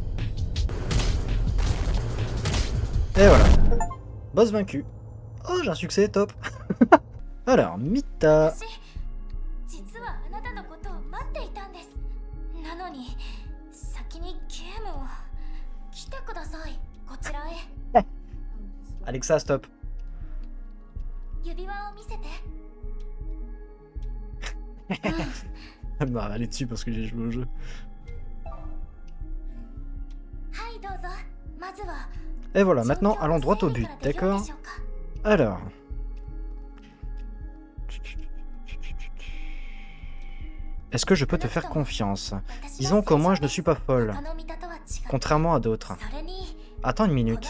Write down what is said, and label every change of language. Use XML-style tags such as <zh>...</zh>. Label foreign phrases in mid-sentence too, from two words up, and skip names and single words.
<fr>Et voilà. Boss vaincu. Oh, j'ai un succès, top. Alors, Mita.</fr> <ja>実はあなたのことを待っていたんです。なのに先にゲームを来てください。こちらへ。</ja> <fr>Alexa, stop.</fr> <ja>指輪を見せて。</ja> <fr>Elle m'a râlé dessus parce que j'ai joué au jeu.</fr> <ja>はいどうぞ。まずは。</ja> <fr>Et voilà, maintenant allons droit au but, d'accord? Alors. Est-ce que je peux te faire confiance? Disons qu'au moins je ne suis pas folle, contrairement à d'autres. Attends une minute.</fr>